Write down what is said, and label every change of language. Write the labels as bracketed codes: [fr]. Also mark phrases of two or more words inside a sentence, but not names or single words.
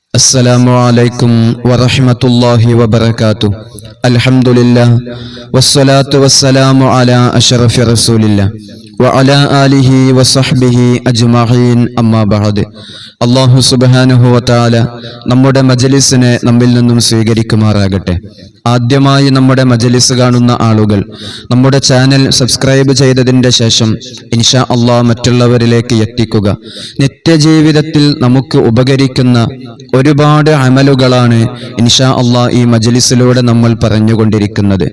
[ar] السلام عليكم ورحمة الله وبركاته. الحمد لله والصلاة والسلام على أشرف رسول الله وعلى آله وصحبه أجمعين أما بعد. الله سبحانه وتعالى [ml] നമ്മുടെ മജ്ലിസിനെ നമ്മിൽ നിന്നും സ്വീകരിക്കുമാറാകട്ടെ. ആദ്യമായി നമ്മുടെ മജ്ലിസ് കാണുന്ന ആളുകൾ നമ്മുടെ [en] channel subscribe [ml] ചെയ്തതിന്റെ ശേഷം [ar] إن شاء الله [ml] മറ്റുള്ളവരിലേക്ക് എത്തിക്കുക. നിത്യജീവിതത്തിൽ നമുക്ക് ഉപകരിക്കുന്ന ഒരുപാട് അമലുകളാണ് [ar] إن شاء الله [ml] ഈ മജ്ലിസിലൂടെ നമ്മൾ പറഞ്ഞുകൊണ്ടിരിക്കുന്നത്.